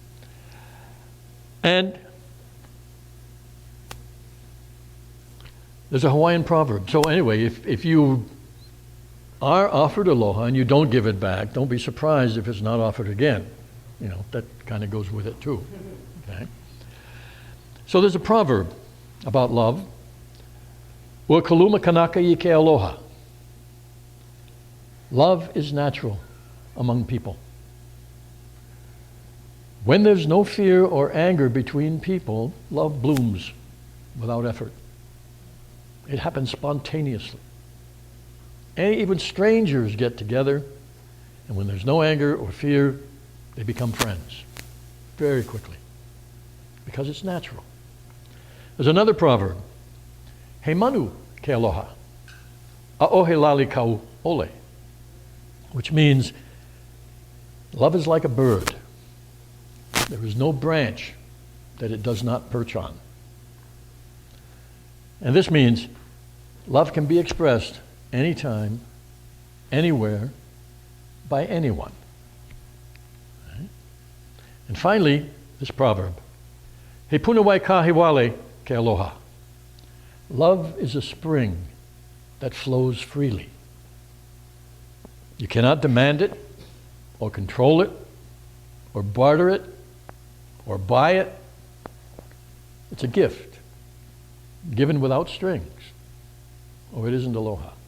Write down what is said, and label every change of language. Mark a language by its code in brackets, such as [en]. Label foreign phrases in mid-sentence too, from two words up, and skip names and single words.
[en] And there's a Hawaiian proverb. So anyway, if you are offered aloha and you don't give it back, don't be surprised if it's not offered again. You know, that kind of goes with it too. Okay? So there's a proverb about love. [haw] Ua kaluma kanaka I ke aloha. [en] Love is natural among people. When there's no fear or anger between people, love blooms without effort. It happens spontaneously. And even strangers get together, and when there's no anger or fear, they become friends very quickly because it's natural. There's another proverb, [haw] He manu ke aloha, a'ohe lali kau ole, [en] which means love is like a bird. There is no branch that it does not perch on. And this means love can be expressed anytime, anywhere, by anyone. Right? And finally, this proverb, [haw] He punawai kahiwale ke aloha. [en] Love is a spring that flows freely. You cannot demand it, or control it, or barter it, or buy it. It's a gift, given without strings, or it isn't aloha.